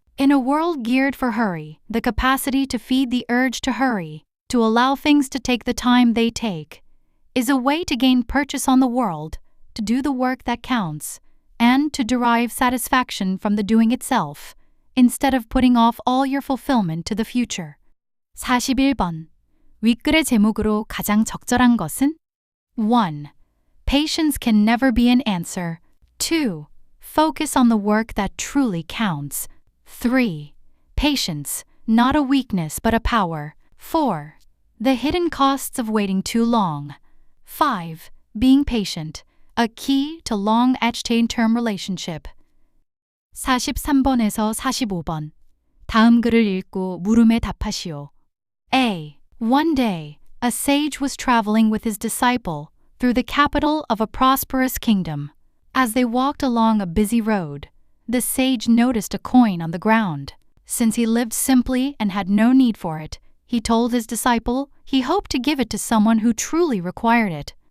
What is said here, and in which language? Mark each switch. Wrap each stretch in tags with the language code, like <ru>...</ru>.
<en>In a world geared for hurry, the capacity to feed the urge to hurry, to allow things to take the time they take, is a way to gain purchase on the world, to do the work that counts, and to derive satisfaction from the doing itself, instead of putting off all your fulfillment to the future.</en> <ko>41번. 윗글의 제목으로 가장 적절한 것은?</ko> <en>1. Patience can never be an answer. 2. Focus on the work that truly counts. 3. Patience, not a weakness but a power. 4. The hidden costs of waiting too long. 5. Being patient, a key to long-term relationship.</en> <ko>43번에서 45번. 다음 글을 읽고 물음에 답하시오.</ko> <en>A. One day, a sage was traveling with his disciple through the capital of a prosperous kingdom. As they walked along a busy road, the sage noticed a coin on the ground. Since he lived simply and had no need for it, he told his disciple he hoped to give it to someone who truly required it.</en>